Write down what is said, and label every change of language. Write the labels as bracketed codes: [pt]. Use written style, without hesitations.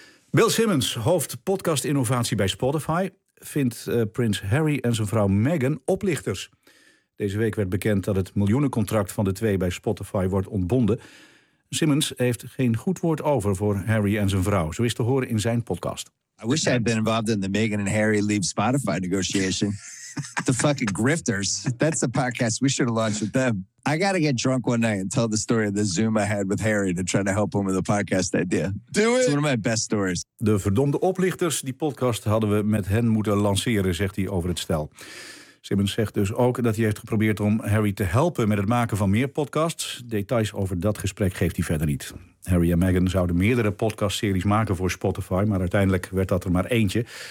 [nl] Bill Simmons, hoofd podcast-innovatie bij Spotify, vindt prins Harry en zijn vrouw Meghan oplichters. Deze week werd bekend dat het miljoenencontract van de twee bij Spotify wordt ontbonden. Simmons heeft geen goed woord over voor Harry en zijn vrouw. Zo is te horen in zijn podcast. [en] I wish I had been involved in the Meghan and Harry leave Spotify negotiation. The fucking grifters. That's the podcast we should have launched with them. I gotta get drunk one night and tell the story of the Zoom I had with Harry to try to help him with the podcast idea. Do it. It's one of my best stories. [nl] De verdomde oplichters, die podcast hadden we met hen moeten lanceren, zegt hij over het stel. Simmons zegt dus ook dat hij heeft geprobeerd om Harry te helpen met het maken van meer podcasts. Details over dat gesprek geeft hij verder niet. Harry en Meghan zouden meerdere podcastseries maken voor Spotify, maar uiteindelijk werd dat er maar eentje.